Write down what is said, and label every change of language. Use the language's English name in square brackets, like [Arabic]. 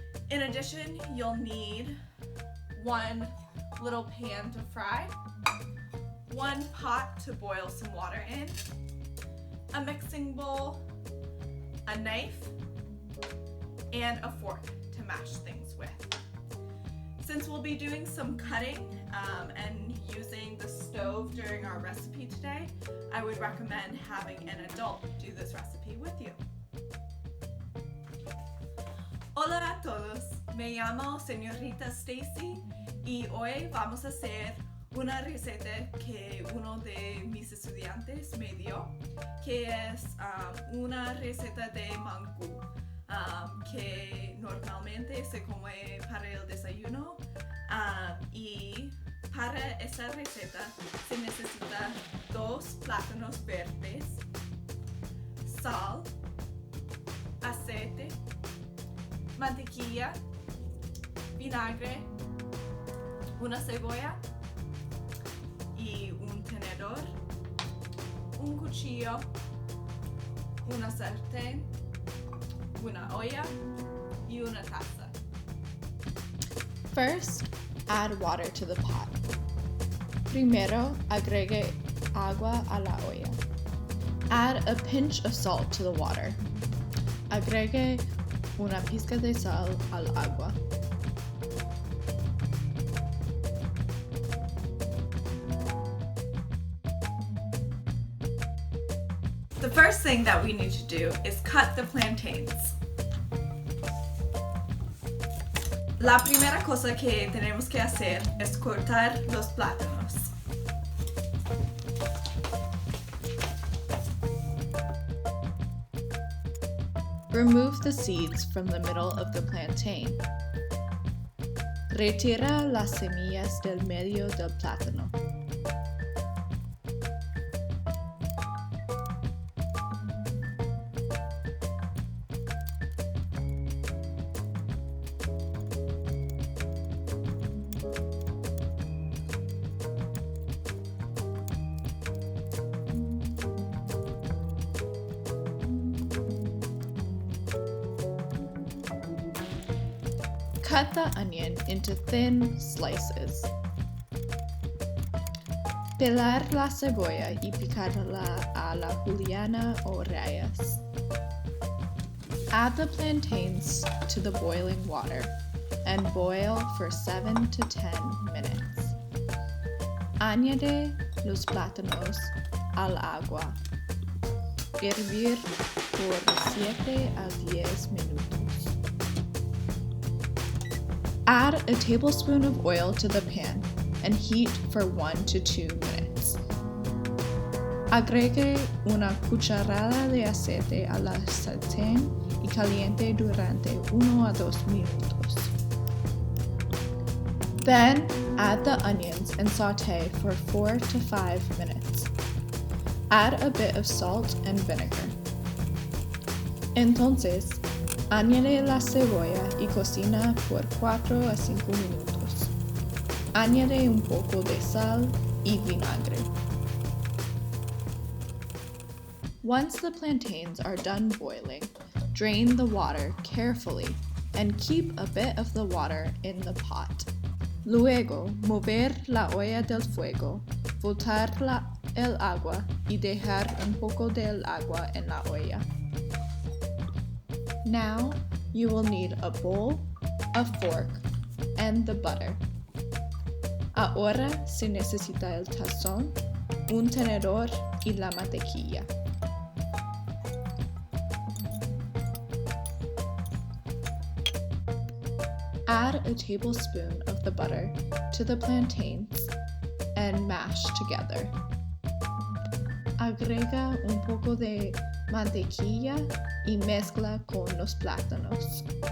[English] In addition, you'll need 1 little pan to fry, 1 pot to boil some water in, a mixing bowl, a knife, and a fork to mash things with. Since we'll be doing some cutting and using the stove during our recipe today, I would recommend having an adult do this recipe with you. [Spanish] Hola a todos, me llamo Señorita Stacy y hoy vamos a hacer una receta que uno de mis estudiantes me dio, que es una receta de mangú, que normalmente se come para el desayuno, y para esta receta se necesita 2 plátanos verdes, sal, aceite, mantequilla, vinagre, una cebolla y un tenedor, un cuchillo, una sartén, una olla y una taza. [English] First, add water to the pot. [Spanish] Primero, agregue agua a la olla. [English] Add a pinch of salt to the water. [Spanish] Agregue una pizca de sal al agua. [English] The first thing that we need to do is cut the plantains. [Spanish] La primera cosa que tenemos que hacer es cortar los plátanos. [English] Remove the seeds from the middle of the plantain. [Spanish] Retira las semillas del medio del plátano. [English] Cut the onion into thin slices. [Spanish] Pelar la cebolla y picarla a la juliana o rayas. [English] Add the plantains to the boiling water and boil for 7 to 10 minutes. [Spanish] Añade los plátanos al agua. Hervir por 7 a 10 minutos. [English] Add a tablespoon of oil to the pan and heat for 1 to 2 minutes. [Spanish] Agregue una cucharada de aceite a la sartén y caliente durante 1 a 2 minutos. [English] Then add the onions and saute for 4 to 5 minutes. Add a bit of salt and vinegar. [Spanish] Entonces, añade la cebolla y cocina por 4 a 5 minutos. Añade un poco de sal y vinagre. [English] Once the plantains are done boiling, drain the water carefully and keep a bit of the water in the pot. [Spanish] Luego, mover la olla del fuego, botar el agua y dejar un poco del agua en la olla. [English] Now, you will need a bowl, a fork, and the butter. [Spanish] Ahora se necesita el tazón, un tenedor y la mantequilla. [English] Add a tablespoon of the butter to the plantains and mash together. [Spanish] Agrega un poco de mantequilla y mezcla con los plátanos.